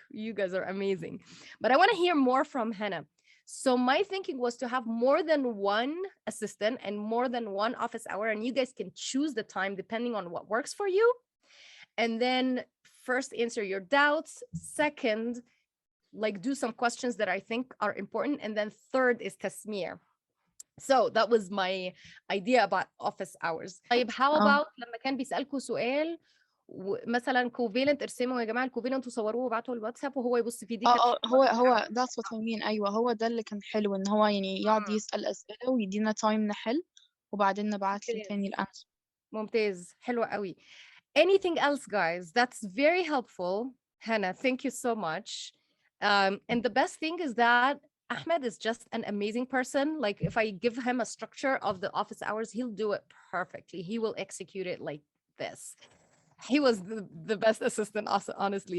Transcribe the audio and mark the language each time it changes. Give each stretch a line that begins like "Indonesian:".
English: You guys are amazing. But I want to hear more from Hannah. So my thinking was to have more than one assistant and more than one office hour, and you guys can choose the time depending on what works for you. And then first answer your doubts. Second, like do some questions that I think are important. And then third is tasmir. So that was my idea about office hours.
Arabic: طيب
English: how about
Arabic: لما كان بيسألكوا سؤال مثلا كوفيلنت ارسموا يا جماعه الكوفيلنت وصوروه وابعتوا الواتساب وهو يبص فيه دي
English: هو that's what I mean.
Arabic: أيوة هو ده اللي كان حلو إن هو يعني يقعد يسأل أسئلة ويدينا تايم نحل وبعدين نبعت له تاني الأنسر. ممتاز حلوة قوي.
English: Anything else, guys? That's very helpful. Hannah, thank you so much. And the best thing is that Ahmed is just an amazing person. Like if I give him a structure of the office hours, he'll do it perfectly. He will execute it like this. He was the best assistant, honestly.